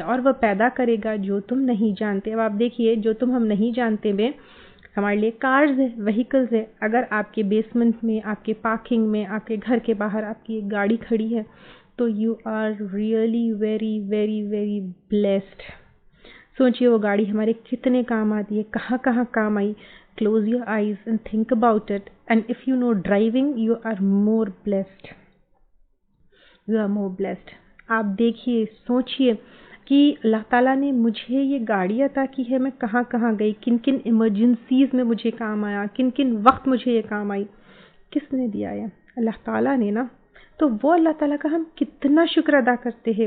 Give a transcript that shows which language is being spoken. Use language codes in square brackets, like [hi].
[ur] اور وہ پیدا کرے گا جو تم نہیں جانتے. اب آپ دیکھیے جو تم ہم نہیں جانتے میں ہمارے لیے کارز ہے، وہیکلز ہے. اگر آپ کے بیسمنٹ میں، آپ کے پارکنگ میں، آپ کے گھر کے باہر آپ کی ایک گاڑی کھڑی ہے تو [en] You are really very very very blessed. [ur] سوچئے وہ گاڑی ہمارے کتنے کام آتی ہے، کہاں کہاں کام آئی. [en] Close your eyes and think about it. And if you know driving, you are more blessed. You are more blessed. [ur] آپ دیکھیے، سوچئے کہ اللہ تعالیٰ نے مجھے یہ گاڑی عطا کی ہے، میں کہاں کہاں گئی، کن کن ایمرجنسیز میں مجھے کام آیا، کن کن وقت مجھے یہ کام آئی. کس نے دیا ہے؟ اللہ تعالیٰ نے نا. تو وہ اللہ تعالیٰ کا ہم کتنا شکر ادا کرتے ہیں.